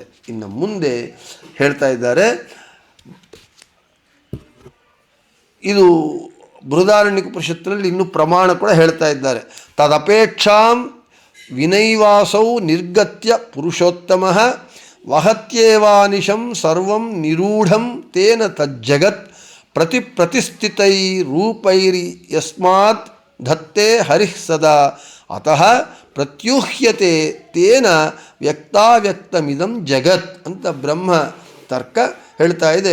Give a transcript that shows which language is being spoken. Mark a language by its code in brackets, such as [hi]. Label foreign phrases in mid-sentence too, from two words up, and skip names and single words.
[kn] ಇನ್ನು ಮುಂದೆ ಹೇಳ್ತಾ ಇದ್ದಾರೆ, ಇದು ಬೃಹದಾರಣ್ಯಕ ಉಪನಿಷತ್ತಿನಲ್ಲಿ ಇನ್ನೂ ಪ್ರಮಾಣ ಕೂಡ ಹೇಳ್ತಾ ಇದ್ದಾರೆ. [sa] ತದಪೇಕ್ಷಾಂ ವಿನೈವಾಸೌ ನಿರ್ಗತ್ಯ ಪುರುಷೋತ್ತಮಃ ವಹತ್ಯೇವಾನಿಶಂ ಸರ್ವಂ ನಿರೂಢಂ ತೇನ ತಜ್ಜಗತ್ ಪ್ರತಿಸ್ಥಿತೈ ರೂಪೈರಿ ಯಸ್ಮಾತ್ ಧತ್ತೆ ಹರಿಃ ಸದಾ ಅತಃ ಪ್ರತ್ಯೂಹ್ಯತೆ ತೇನ ವ್ಯಕ್ತಾವ್ಯಕ್ತಮಿದಂ ಜಗತ್ [kn] ಅಂತ ಬ್ರಹ್ಮ ತರ್ಕ ಹೇಳ್ತಾ ಇದೆ.